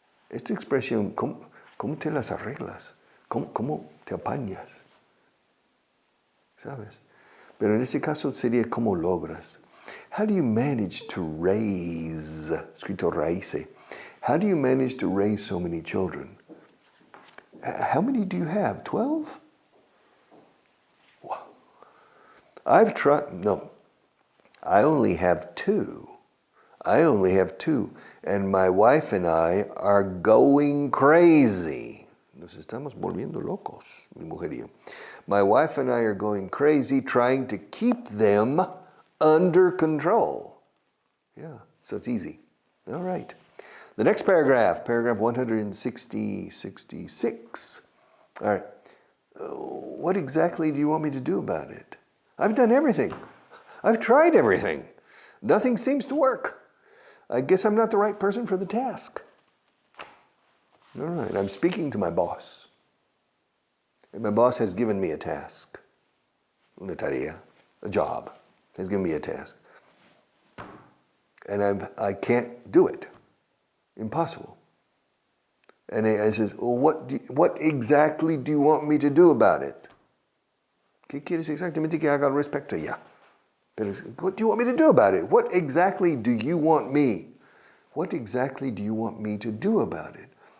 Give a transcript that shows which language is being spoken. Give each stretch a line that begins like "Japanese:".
Spanish: Esta expresión, ¿cómo te las arreglas? ¿Cómo te apañas? ¿Sabes? Pero en este caso sería ¿cómo logras?
English: How do you manage to raise,
Spanish: escrito raíce,
English: how do you manage to raise so many children? How many do you have? 12? Wow. I've tried, no, I only have 2. And my wife and I are going crazy.
Spanish: Nos estamos volviendo locos, mi mujer y yo.
English: My wife and I are going crazy trying to keep them under control. Yeah, so it's easy. All right. The next paragraph 166. All right. What exactly do you want me to do about it? I've done everything. I've tried everything. Nothing seems to work. I guess I'm not the right person for the task. All right, I'm speaking to my boss. And my boss has given me a task.
Spanish: Una tarea,
English: a job. Has given me a task. And I can't do it. Impossible. And I says, well, what exactly do you want me to do about it?
Spanish: ¿Qué quieres exactamente que haga al respecto? Ya.
English: Pero, what do you want me to do about it? What exactly do you want me? What exactly do you want me to do about it?